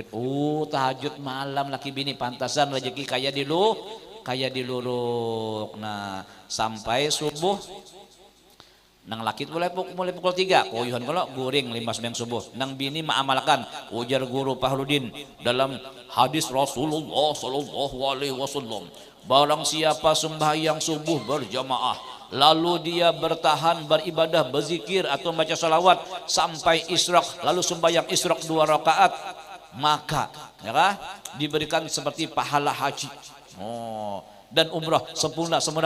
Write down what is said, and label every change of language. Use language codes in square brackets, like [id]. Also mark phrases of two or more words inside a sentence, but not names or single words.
[bjn] Tahajud malam laki bini pantasan rezeki kaya diluruk. Nah, sampai subuh nang laki mulai pukul 3 koyuhan kalau guring 5 subuh. Nang bini mengamalkan ujar guru Fahrudin dalam hadis Rasulullah [ar] صلى الله عليه وسلم, [bjn] barang siapa sembahyang subuh berjamaah lalu dia bertahan beribadah berzikir atau baca salawat sampai isyraq lalu sembahyang isyraq 2 rakaat, maka ya diberikan seperti pahala haji. Dan umrah sempurna.